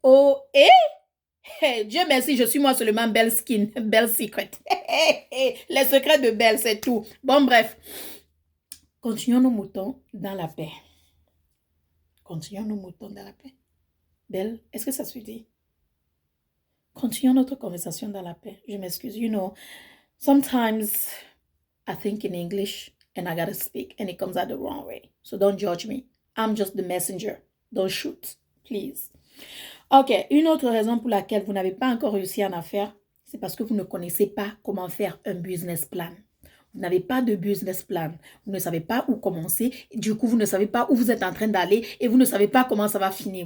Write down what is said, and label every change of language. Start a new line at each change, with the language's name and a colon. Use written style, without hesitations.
French: Oh, et hey, Dieu merci, je suis moi seulement Belle Skin, Belle Secret. Les secrets de Belle, c'est tout. Bon, bref. Continuons nos moutons dans la paix. Continuons nos moutons dans la paix. Belle, est-ce que ça se dit? Continuons notre conversation dans la paix. Je m'excuse.
English: You know, sometimes I think in English and I gotta speak and it comes out the wrong way. So don't judge me. I'm just the messenger. Don't shoot, please.
French: Ok, une autre raison pour laquelle vous n'avez pas encore réussi en affaires, c'est parce que vous ne connaissez pas comment faire un business plan. Vous n'avez pas de business plan. Vous ne savez pas où commencer. Du coup, vous ne savez pas où vous êtes en train d'aller et vous ne savez pas comment ça va finir.